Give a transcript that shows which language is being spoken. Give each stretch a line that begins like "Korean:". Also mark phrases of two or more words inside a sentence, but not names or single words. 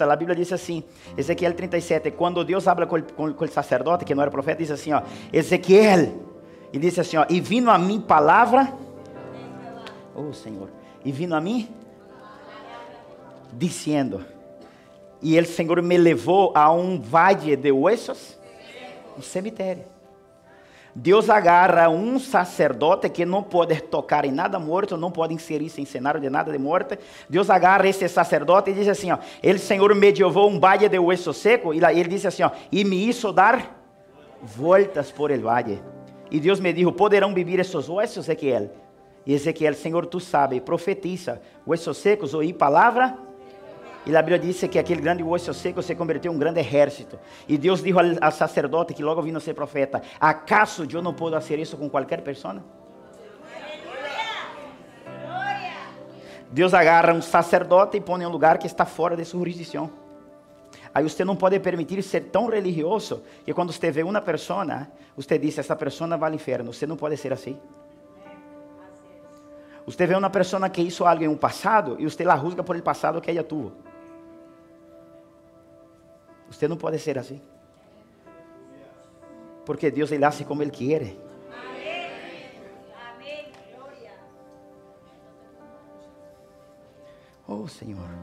Portuguese: A Bíblia diz assim, Ezequiel 37, quando Deus habla com o sacerdote, que não era profeta, diz assim, ó, Ezequiel, e diz assim, ó, e vindo a mim palavra, oh Senhor, e vindo a mim, dizendo, e o Senhor me levou a um vale de huesos, um cemitério. Deus agarra um sacerdote que não pode tocar em nada morto, não pode inserir-se em cenário de nada de morte. Deus agarra esse sacerdote e diz assim, ó, ele Senhor me levou um vale de
Spanish: hueso seco,
Portuguese: e ele diz assim, ó, e
Spanish: me hizo dar
Portuguese: voltas
Spanish: por el valle.
Portuguese: E Deus
Spanish: me dijo,
Portuguese: poderão viver esses huesos, Ezequiel? E Ezequiel, Senhor, tu sabes, profetiza,
Spanish: huesos secos, oí
Portuguese: palavra. E a Bíblia diz que aquele grande
Spanish: hueso seco
Portuguese: se converteu em um grande exército. E Deus disse ao sacerdote, que logo vindo a ser profeta, ¿acaso eu não posso fazer isso com qualquer pessoa? Deus agarra um sacerdote e põe em um lugar que está fora de sua jurisdição. Aí você não pode permitir ser tão religioso que quando você vê uma pessoa, você diz, essa pessoa vai ao inferno. Você não pode ser assim. Você vê uma pessoa que
Spanish: hizo algo
Portuguese: em um passado e você
Spanish: la juzga por el
Portuguese: passado que ela tuvo. Você não pode ser assim. Porque Deus ele hace como ele quer. Amém. Glória. Oh Senhor.